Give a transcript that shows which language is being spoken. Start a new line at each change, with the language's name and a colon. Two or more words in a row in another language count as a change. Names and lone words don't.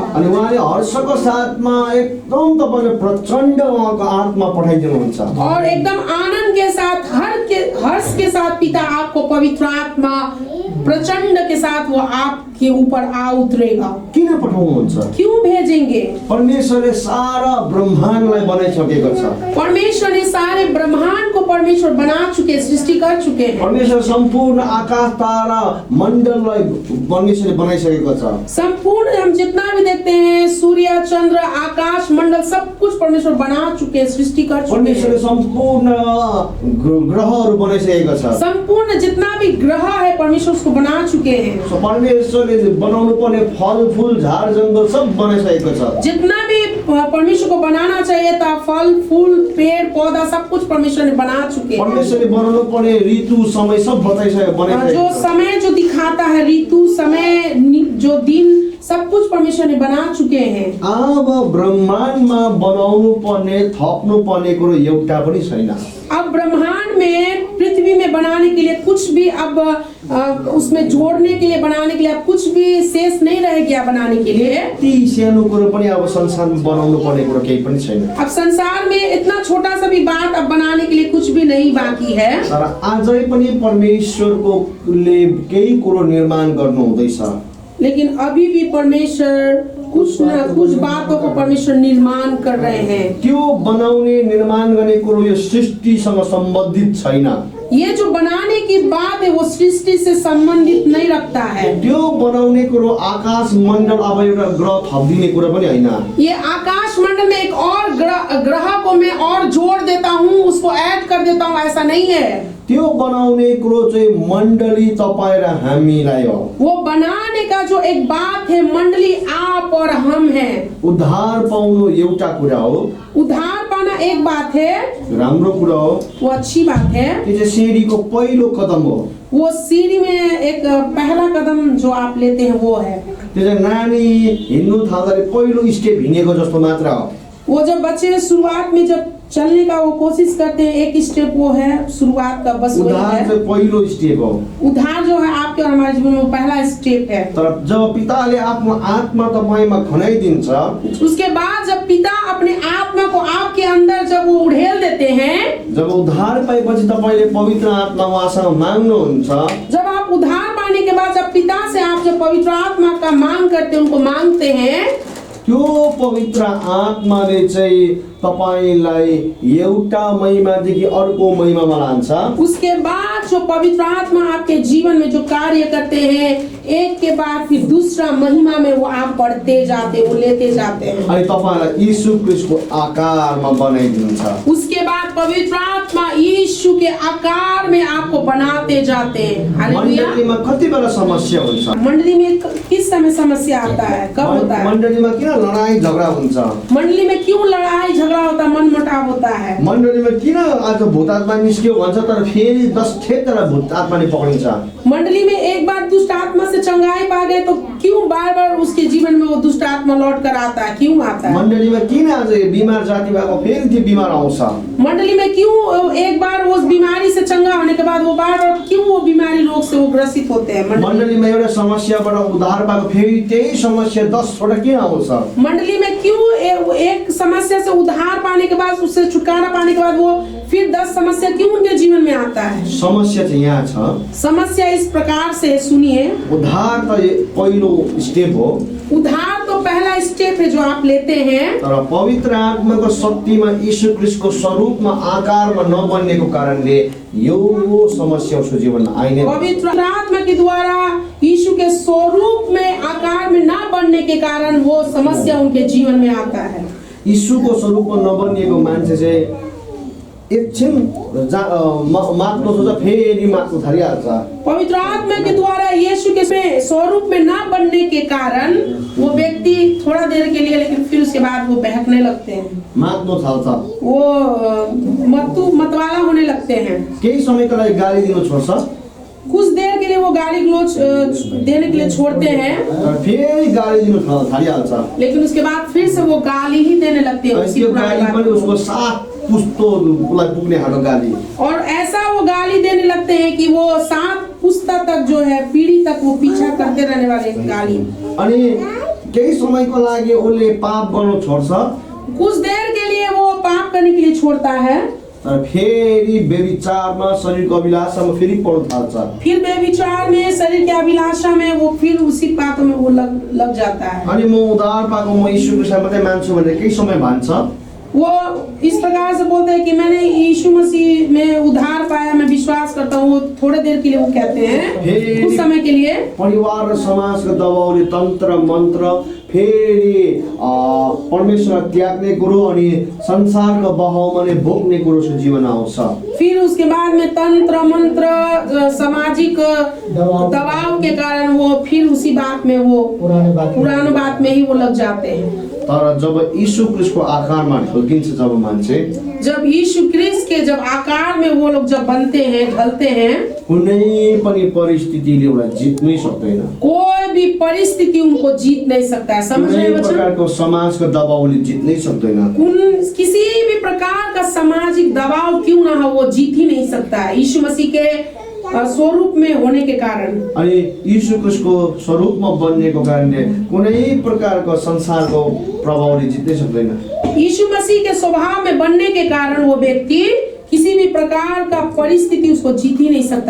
Nepali: अनि उहाँले हर्षको साथमा एकदम तपाईले प्रचण्ड उहाँको आत्मा पठाइदिनुहुन्छ
Hindi: और एकदम आनंद के साथ, हर्ष के साथ पिता आपको पवित्र आत्मा प्रचंड के साथ वो आपके ऊपर आ उतरेगा।
Nepali: किन पठाउनुहुन्छ?
Hindi: क्यों भेजेंगे?
Nepali: परमेश्वरले सारा ब्रह्माण्डलाई बनाइसकेको छ।
Hindi: परमेश्वर ने सारे ब्रह्मांड को परमेश्वर बना चुके, सृष्टि कर चुके हैं।
Nepali: परमेश्वर सम्पूर्ण आकाश तारा मण्डललाई परमेश्वरले बनाइसकेको छ।
Hindi: संपूर्ण हम जितना भी देखते हैं, सूर्य चंद्र आकाश मंडल सब कुछ परमेश्वर बना चुके, सृष्टि कर चुके
Nepali: परमेश्वरले
Hindi: हैं।
Nepali: सम्पूर्ण ग्रहहरू बनाइसकेको छ।
Hindi: संपूर्ण जितना भी ग्रह है परमेश्वर उसको बना चुके हैं।
Nepali: परमेश्वरले बनाउनु पर्ने फल फूल झार जंगल सब बनाइसकेको छ।
Hindi: जितना भी परमेश्वर को बनाना चाहिए था, फल फूल पेड़ पौधा सब कुछ परमेश्वर ने बना चुके हैं।
Nepali: परमेश्वरले बनाउनु पर्ने ऋतु समय सब बनाइसकेको
Hindi: जो समय जो दिखाता है, ऋतु समय जो दिन सब कुछ परमेश्वर ने बना चुके हैं।
Nepali: अब ब्रह्माण्डमा बनाउनु पर्ने थप्नु पर्ने कुरो एउटा पनि छैन।
Hindi: अब ब्रह्मांड में पृथ्वी में बनाने के लिए कुछ भी अब उसमें जोड़ने के लिए बनाने के लिए अब कुछ भी शेष नहीं रह गया बनाने के लिए।
Nepali: ती सानो कुरो पनि अब संसारमा बनाउनु पर्ने कुरो केही पनि छैन।
Hindi: अब संसार में इतना छोटा सा भी बात अब बनाने के लिए कुछ भी नहीं बाकी है।
Nepali: तर आजै पनि परमेश्वरले केही कुरो निर्माण गर्नु हुँदैछ।
Hindi: लेकिन अभी भी परमेश्वर कुछ न कुछ बातों को परमेश्वर निर्माण कर रहे हैं।
Nepali: त्यो बनाउने निर्माण गर्ने कुरो यो सृष्टिसँग सम्बन्धित छैन।
Hindi: ये जो बनाने बनाने की बात है वो सृष्टि से संबंधित नहीं रखता है।
Nepali: त्यो बनाउने कुरो आकाश मण्डल अब एउटा ग्रह थपिदिने कुरा पनि होइन।
Hindi: ये आकाश मंडल में एक और ग्रह को मैं और जोड़ देता हूँ, उसको ऐड कर देता हूँ, ऐसा नहीं है।
Nepali: त्यो बनाउने कुरो चाहिँ मण्डली तपाईँ र हामीलाई हो।
Hindi: वो बनाने का जो एक बात है मंडली आप और हम हैं।
Nepali: उद्धार पाउनु एउटा कुरा हो,
Hindi: उद्धार पाना एक बात है,
Nepali: राम्रो कुरा हो,
Hindi: वो अच्छी बात है।
Nepali: त्यो चाहिँ सिँढीको पहिलो कदम हो।
Hindi: वो सीढ़ी में एक पहला कदम जो आप लेते हैं वो है।
Nepali: त्यो चाहिँ नानी हिँड्नु थाल्दाखेरि पहिलो स्टेप हिँडेको जस्तो मात्र हो।
Hindi: वो जब बच्चे शुरुआत में जब चलने का वो कोशिश करते हैं, एक स्टेप वो है शुरुआत का, बस वही
Nepali: उद्धार
Hindi: है।
Nepali: चाहिँ पहिलो स्टेप हो।
Hindi: उद्धार जो है आपके और हमारे जीवन में वो पहला स्टेप है।
Nepali: तर जब पिताले आफ्नो आत्मा तपाईँमा खनाइदिन्छ,
Hindi: उसके बाद जब पिता अपने आत्मा को आपके अंदर जब वो उड़ेल देते हैं,
Nepali: जब उद्धार पाएपछि तपाईँले पवित्र आत्मा उहाँसँग माग्नुहुन्छ,
Hindi: जब आप उद्धार पाने के बाद जब पिता से आप जब पवित्र आत्मा का मांग करते हैं, उनको मांगते हैं,
Nepali: त्यो पवित्र आत्माले चाहिँ तपाईलाई एउटा महिमादेखि अर्को महिमामा लान्छ।
Hindi: उसके बाद जो पवित्र आत्मा आपके जीवन में जो कार्य करते हैं, एक के बाद फिर दूसरा महिमा में वो आप बढ़ते जाते, वो लेते जाते हैं।
Nepali: अनि तपाईलाई यीशु ख्रीष्टको आकारमा बनाइदिन्छ।
Hindi: उसके बाद पवित्र आत्मा यीशु के आकार में आपको बनाते जाते हैं।
Nepali: हालेलुया। मण्डलीमा कति बेला समस्या हुन्छ?
Hindi: मंडली में किस समय समस्या आता है, कब होता है?
Nepali: मण्डलीमा किन लडाई झगडा हुन्छ?
Hindi: मंडली में क्यों लड़ाई झगड़ा होता है, मनमुटाव होता है?
Nepali: मण्डलीमा किन आज भूत आत्मा निस्क्यो भन्छ तर फेरि 10 ठेक्का भूत आत्माले पक्रिन्छ?
Hindi: मंडली में एक बार दुष्ट आत्मा से चंगाई पा गए तो क्यों बार बार उसके जीवन में वो दुष्ट आत्मा लौट कर आता है, क्यों आता है?
Nepali: मण्डलीमा किन आज बिमार जाति भएको फेरि त्यो बिमार आउँछ?
Hindi: मंडली में क्यों एक बार उस बीमारी से चंगा होने के बाद वो बार बार क्यों वो बीमारी रोग से वो ग्रसित होते हैं?
Nepali: मण्डलीमा एउटा समस्याबाट उद्धार पाएको फेरि त्यही समस्या 10 वटा किन आउँछ?
Hindi: मंडली में क्यों एक समस्या से उद्धार पाने के बाद, उससे छुटकारा पाने के बाद वो फिर 10 समस्या क्यों उनके जीवन में आता है?
Nepali: समस्या चाहिँ यहाँ छ।
Hindi: समस्या इस प्रकार से, सुनिए,
Nepali: उद्धार त पहिलो स्टेप हो,
Hindi: उद्धार तो पहला स्टेप है जो आप लेते हैं,
Nepali: तर पवित्र आत्माको शक्तिमा यीशु ख्रीष्टको स्वरूपमा आकारमा नबन्नेको कारणले यो समस्या उसको जीवनमा आइ नै बस्छ।
Hindi: पवित्र आत्मा के द्वारा यीशु के स्वरूप में आकार में ना बनने के कारण वो समस्या उनके जीवन में आता है।
Nepali: यीशुको स्वरूपमा नबनिएको मान्छे चाहिँ एकछिन मात्नु सोच्छ फेरि मात्नु थालिहाल्छ।
Hindi: पवित्र आत्मा के द्वारा यीशु के स्वरूप में ना बनने के कारण वो व्यक्ति थोड़ा देर के लिए, लेकिन फिर उसके बाद वो बहकने लगते हैं,
Nepali: मात्नु थाल्छ,
Hindi: वो मतवाला होने लगते हैं।
Nepali: केही समयको लागि गाली दिनु छोड्छ,
Hindi: कुछ देर के लिए वो गाली गलौज देने के लिए छोड़ते हैं,
Nepali: तर फेरि गाली दिनु थालिहाल्छ।
Hindi: लेकिन उसके बाद फिर से वो गाली ही देने लगते हैं, उसी
Nepali: त्यो
Hindi: पुरानी
Nepali: गाली
Hindi: बात
Nepali: पनि
Hindi: को।
Nepali: उसको साथ पुस्तोलाई पुग्ने खालको गाली।
Hindi: और ऐसा वो गाली देने लगते हैं कि वो 7 पुस्ता तक जो है, पीढ़ी तक वो पीछा करते रहने वाले गाली।
Nepali: अनि केही समयको लागि उसले पाप गर्नु छोड्छ,
Hindi: कुछ देर के लिए वो पाप करने के लिए छोड़ता है,
Nepali: तर फेरि व्यभिचारमा शरीरको अभिलाषामा फेरि पढ्न थाल्छ।
Hindi: फिर बेविचार में, शरीर की अभिलाषा में वो फिर उसी बातों में वो लग जाता है।
Nepali: अनि म उद्धार पाएको, म यीशु ख्रीष्टलाई मात्रै मान्छु भनेर केही समय भन्छ,
Hindi: वो इस प्रकार से बोलते हैं कि मैंने यीशु मसीह में उद्धार पाया, मैं विश्वास करता हूँ। वो थोड़े देर के लिए वो कहते हैं, कुछ समय के लिए।
Nepali: परिवार र समाजको दबाउले तन्त्र मन्त्र फेरि परमेश्वर त्याग्ने कुरो अनि संसारको बहाउमा नै भोग्ने कुरो उसको जीवन आउँछ।
Hindi: फिर उसके बाद में तंत्र मंत्र सामाजिक दबाव के कारण वो फिर उसी बात में, वो पुरानो बात में ही वो लग जाते हैं।
Nepali: तर जब यीशु ख्रीष्टको आकारमा ढल्किन्छ, जब मान्छे,
Hindi: जब यीशु ख्रीष्ट के जब आकार में वो लोग जब बनते हैं, ढलते हैं,
Nepali: कुनै पनि परिस्थितिले उसलाई जित्नै सक्दैन।
Hindi: कोई भी परिस्थिति उनको जीत नहीं सकता है। समझ रहे
Nepali: कुनै
Hindi: हैं बच्चों?
Nepali: प्रकारको समाजको दबाउले जित्नै सक्दैन।
Hindi: किसी भी प्रकार का सामाजिक दबाव क्यों ना हो, वो जीत ही नहीं सकता है यीशु मसीह के स्वरूप में होने के कारण।
Nepali: अनि यीशु ख्रीष्टको स्वरूपमा बन्नेको कारणले कुनै प्रकारको संसारको प्रभावले जित्नै सक्दैन।
Hindi: यीशु मसीह के स्वभाव में बनने के कारण वो व्यक्ति किसी भी प्रकार का परिस्थिति उसको जीत ही नहीं सकता।